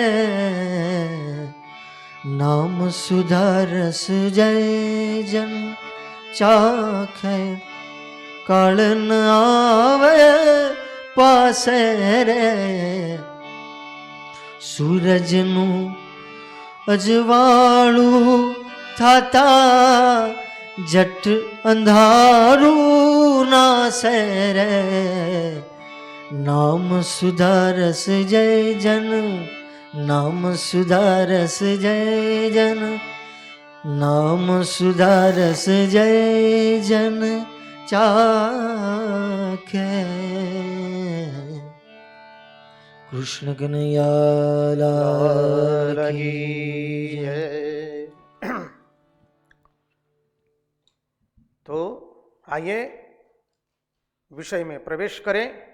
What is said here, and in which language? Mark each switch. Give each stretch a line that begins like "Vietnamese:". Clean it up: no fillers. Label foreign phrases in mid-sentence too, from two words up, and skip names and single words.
Gujarati: નામ સુધારસ જય જન ચાખે, કાળ ન આવે પાસે રે। सूरजનું અજવાળું થાતા જટ અંધારું નાસે રે। નામ સુધારસ જય જન, નામ સુધારસ જય જન, નામ સુધારસ જય જન ચાખે।
Hindi: कृष्ण कन्हैया लाल की जय। तो आइए विषय में प्रवेश करें।